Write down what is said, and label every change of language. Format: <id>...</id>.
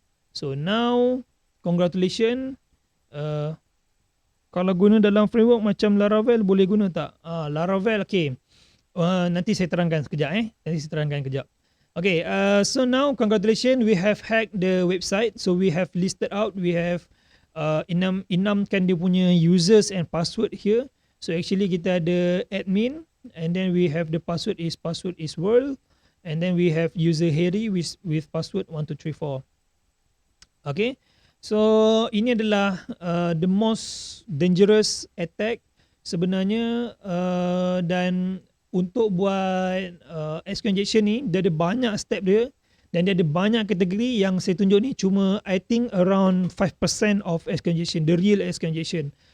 <en>So now congratulations.</en> <ms>Kalau guna dalam framework macam Laravel boleh guna tak? Laravel, okay. Nanti saya terangkan sekejap.</ms> <en>Okay, so now congratulations, we have hacked the website. So we have listed out, we have</en> <ms>enamkan dia punya</ms> <en>users and password here. So actually</en> <ms>kita ada</ms> <en>admin, and then we have the password is world, and then we have user Hery with password 1234. Okay.</en> <ms>So ini adalah</ms> <en>the most dangerous attack</en> <ms>sebenarnya, dan untuk buat SQL injection ni dia ada banyak step dia, dan dia ada banyak kategori. Yang saya tunjuk ni cuma</ms> <en>I think around 5% of SQL injection, the real SQL injection.</en>